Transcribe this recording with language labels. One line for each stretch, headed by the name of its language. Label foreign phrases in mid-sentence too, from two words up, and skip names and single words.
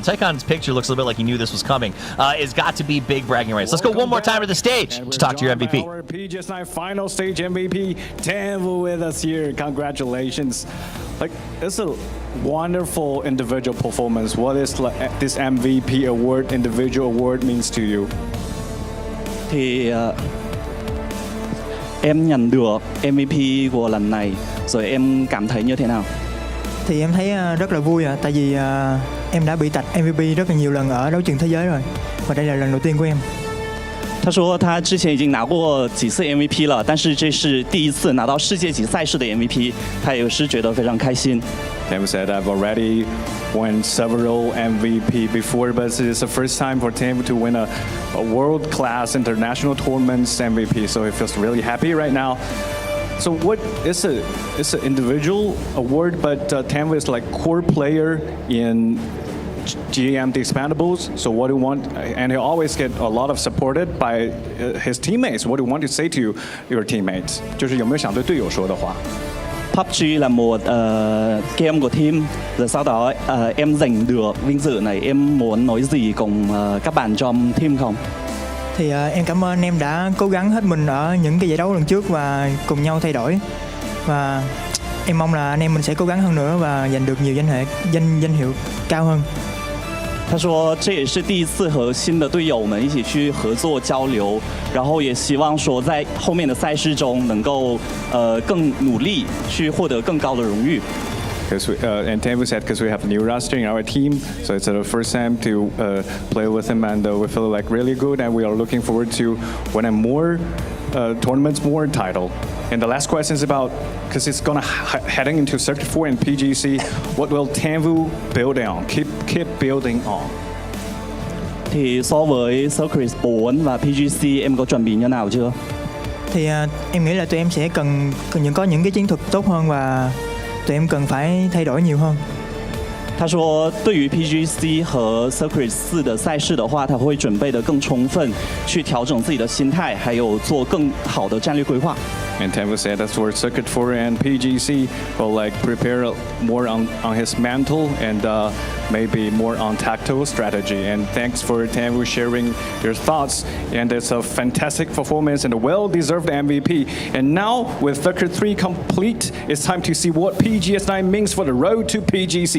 English: Tycon's picture looks a little bit like he knew this was coming. It's got to be big bragging rights. Let's go one more time to the stage to talk to your MVP. Our PGS9 final stage MVP, Tan Vu, with us here. Congratulations! Like, it's a wonderful individual performance. What is this MVP award, individual award, means to you?
Vietnamese: Em nhận được MVP của lần này, rồi em cảm thấy như thế nào? Thì em thấy rất là vui tại vì em đã bị tạch MVP rất là nhiều lần ở đấu trường thế giới rồi, và đây là lần đầu tiên của em.
Chinese: 他说他之前已经拿过几次 MVP 了，但是这是第一次拿到世界级赛事的 MVP， 他也是觉得非常开心。
English: Tam said, I've already won several MVP before, but this is the first time for Tam to win a world-class international tournaments MVP, so he feels really happy right now. So what is it's an individual award, but Tam is like core player in GM the Expandables. So what do you want? And he'll always get a lot of supported by his teammates. What do you want to say to your teammates?
Chinese: 就是有没有想对队友说的话？
Vietnamese: PUBG là một game của team. Rồi sau đó em giành được vinh dự này, em muốn nói gì cùng các bạn trong team không? Thì em cảm ơn em đã cố gắng hết mình ở những cái giải đấu lần trước và cùng nhau thay đổi. Và em mong là anh em mình sẽ cố gắng hơn nữa và giành được nhiều danh hiệu cao hơn.
Chinese: 他说这也是第一次和新的队友们一起去合作交流，然后也希望说在后面的赛事中能够更努力去获得更高的荣誉。
English: And Tam said, because we have a new roster in our team, so it's the first time to play with him, and we feel like really good, and we are looking forward to winning more tournaments, more title. And the last question is about, because it's gonna heading into Circuit 4 and PGC, what will Tam Vu build on? Keep building on.
Vietnamese: Thì so với Circuit 4 và PGC, em có chuẩn bị như nào chưa? Thì em nghĩ là tụi em sẽ cần có những cái chiến thuật tốt hơn và tụi em cần phải thay đổi nhiều hơn.
Chinese: 他说，对于 PGC 和 Circuit 4的赛事的话，他会准备得更充分，去调整自己的心态，还有做更好的战略规划。
English: And Tam said that's for Circuit 4 and PGC will like prepare more on his mental and maybe more on tactical strategy. And thanks for Tam sharing your thoughts. And it's a fantastic performance and a well-deserved MVP. And now with Circuit 3 complete, it's time to see what PGS9 means for the road to PGC.